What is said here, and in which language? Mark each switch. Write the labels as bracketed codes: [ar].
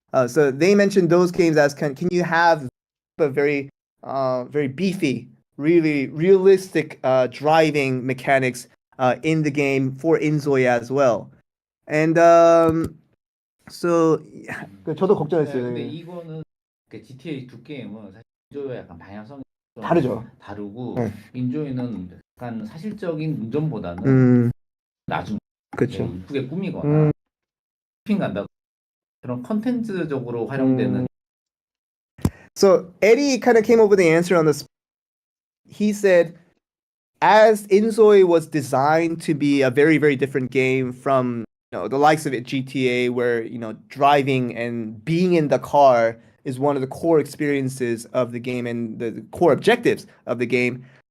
[en] So they mentioned those games as can you have a very beefy, really realistic driving mechanics in the game for Inzoi as well. And so [ko] 저도 걱정했어요. 근데 이거는 GTA 두 게임은 사실 인조이와 약간 방향성이 좀 다르죠. 다르고 인조이는 약간 사실적인 운전보다는 나중 그렇죠. 이쁘게 꾸미거나 쇼핑 간다 그런 컨텐츠적으로 활용되는. [en] So Eddie kind of came up with the answer on this. He said, as Inzoi was designed to be a very, very different game from the likes of GTA, where driving and being in the car is one of the core experiences of the game and the core objectives of the game.